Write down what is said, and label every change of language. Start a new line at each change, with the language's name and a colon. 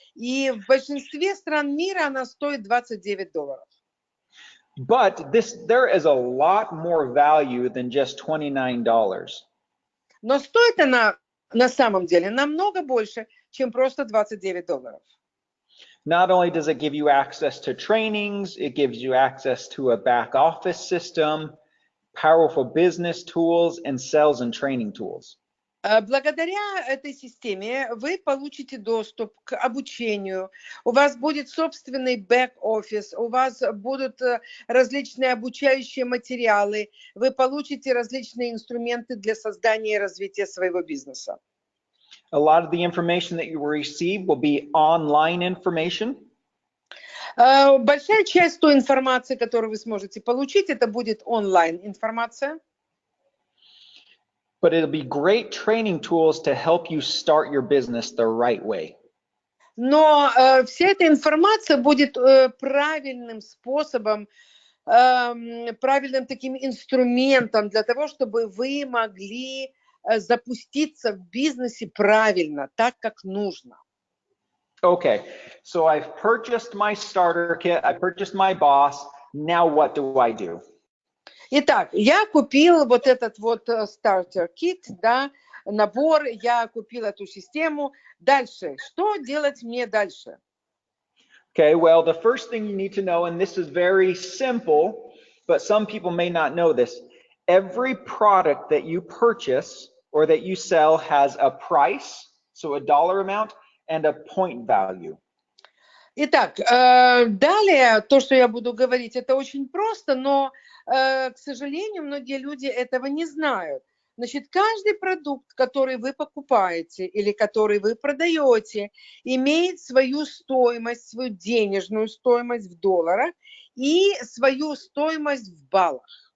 Russian: И в большинстве стран мира она стоит $29.
English: But there is a lot more value than just $29.
Russian: Но стоит она на самом деле намного больше, чем просто $29.
English: Not only does it give you access to trainings, it gives you access to a back office system, powerful business tools, and sales and training tools.
Russian: Благодаря этой системе вы получите доступ к обучению, у вас будет собственный бэк-офис, у вас будут различные обучающие материалы, вы получите различные инструменты для создания и развития своего бизнеса.
English: A lot of the information that you will receive will be online information.
Russian: Большая часть той информации, которую вы сможете получить, это будет онлайн-информация.
English: But it'll be great training tools to help you start your business the right way.
Russian: Но вся эта информация будет правильным способом, правильным таким инструментом для того, чтобы вы могли запуститься в бизнесе правильно, так как нужно.
English: Okay, so I've purchased my starter kit, I purchased my boss, now what do I do?
Russian: Итак, я купил вот этот вот starter kit, да, набор, я купил эту систему. Дальше, что делать мне дальше?
English: Okay, well, the first thing you need to know, and this is very simple, but some people may not know this, every product that you purchase or that you sell has a price, so a dollar amount, and a point value.
Russian: Итак, далее то, что я буду говорить, это очень просто, но, к сожалению, многие люди этого не знают. Значит, каждый продукт, который вы покупаете или который вы продаете, имеет свою стоимость, свою денежную стоимость в долларах и свою стоимость в баллах.